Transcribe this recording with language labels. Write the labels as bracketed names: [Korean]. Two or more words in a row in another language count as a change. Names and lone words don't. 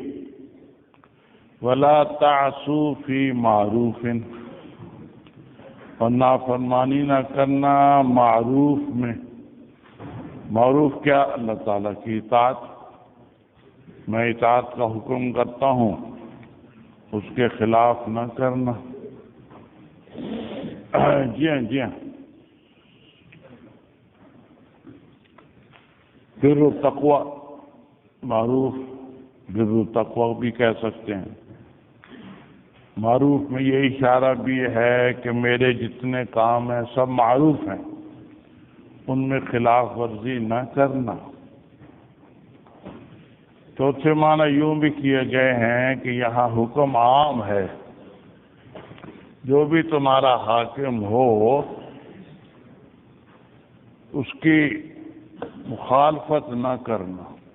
[Arabic] ولا تعصوا فی معروف، [Urdu] اور نافرمانی نہ کرنا معروف میں. معروف کیا؟ اللہ تعالیٰ کی اطاعت. میں اطاعت کا حکم کرتا ہوں، اس کے خلاف نہ کرنا. جی ہاں جی ہاں. بر و تقوی، معروف بر و تقوی بھی کہہ سکتے ہیں. معروف میں یہ اشارہ بھی ہے کہ میرے جتنے کام ہیں سب معروف ہیں، ان میں خلاف ورزی نہ کرنا. چوتھے معنی یوں بھی کیے گئے ہیں کہ یہاں حکم عام ہے، جو بھی تمہارا حاکم ہو اس کی مخالفت نہ کرنا.